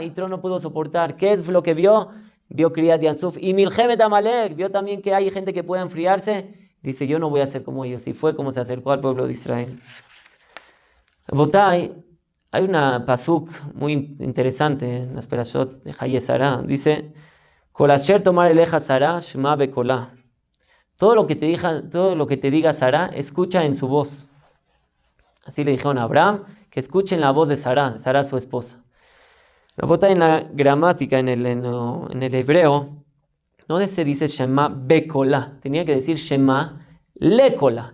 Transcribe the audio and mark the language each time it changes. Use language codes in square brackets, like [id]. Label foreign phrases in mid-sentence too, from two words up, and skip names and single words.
[es] Y Tro no pudo soportar. ¿Qué es lo que vio? Vio [he] קריעת ים סוף. Y מלחמת עמלק. [es] Vio también que hay gente que puede enfriarse. Dice, yo no voy a ser como ellos. Y fue como se acercó al pueblo de Israel. Botay, hay una pasuk muy interesante en las perashot de Haye Sarah. Dice, [he] כל אשר תאמר אליך שרה שמע בקולה. [es] Todo lo que te diga Sarah, escucha en su voz. Así le dijeron a Abraham, que escuchen la voz de Sarah su esposa. Rabotay, en la gramática, en el hebreo, no se dice [he] שמע בקולה, [es] tenía que decir [he] שמע לקולה.